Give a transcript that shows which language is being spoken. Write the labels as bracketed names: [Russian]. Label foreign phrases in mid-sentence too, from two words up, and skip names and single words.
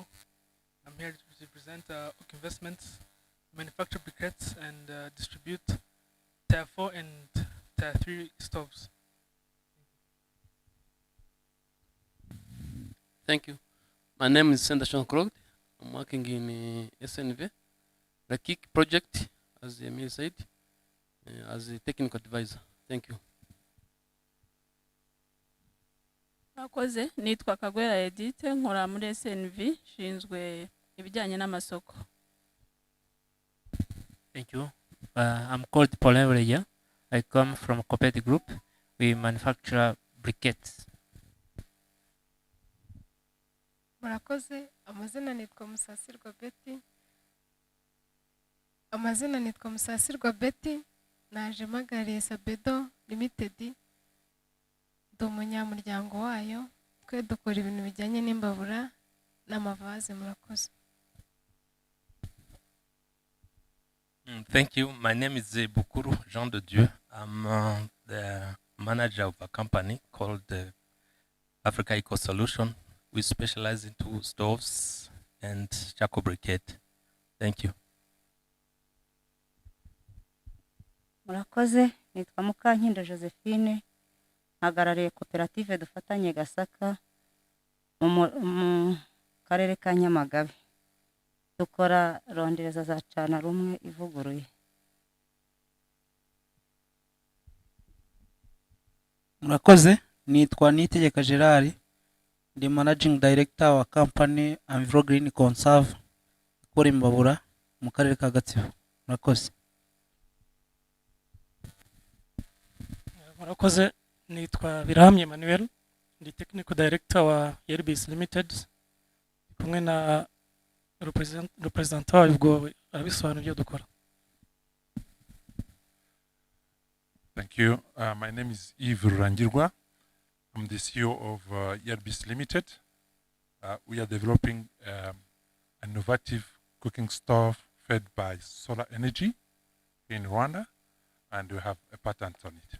[English] I'm here to represent Oak Investments, manufacture briquettes and distribute Tier 4 and Tier 3 stoves. Thank you. My name is Senda Krog. I'm working in SNV, the KIC project, as Emil said, as a technical advisor. Thank you. [Kinyarwanda] Murakoze, nitwa Kagwera Edith, nkora muri SNV, nshinzwe ibijyanye n'amasoko. [English] Thank you. I'm called Paulin Reya. I come from Copet Group. We manufacture briquettes. [Kinyarwanda] Murakoze, amazina nitwa Musasirwa Betty. Amazina nitwa Musasirwa Betty, naje mpagariye Sabedo Limited. Ndi umunyamuryango wayo, twe dukora ibintu bijyanye n'imbabura n'amavaze. Murakoze. [English] Thank you. My name is Bukuru Jean de Dieu. I'm the manager of a company called Africa Eco Solution. We specialize into stoves and charcoal briquette. Thank you. [Kinyarwanda] Murakoze, nitwa Mukankindo Josephine, hagarariye koperative dufatanye Gasaka mu karere ka Nyamagabe. Dukora rondereza za cana rumwe ivuguruye. Murakoze, nitwa Nitegeka Gerard, ndi [English] managing director [Kinyarwanda] wa company Enviro Green Conserve ikora imbabura mu karere ka Gatsibo. Murakoze. Murakoze, nitwa Birahamye Emmanuel, ndi [English] technical director [Kinyarwanda] wa Airbus Limited, kumwe na representant wabwo abisobanura ibyo dukora. [English] Thank you. My name is Yves Rurangirwa. I'm the CEO of Airbus Limited. We are developing an innovative cooking stove fed by solar energy in Rwanda, and we have a patent on it.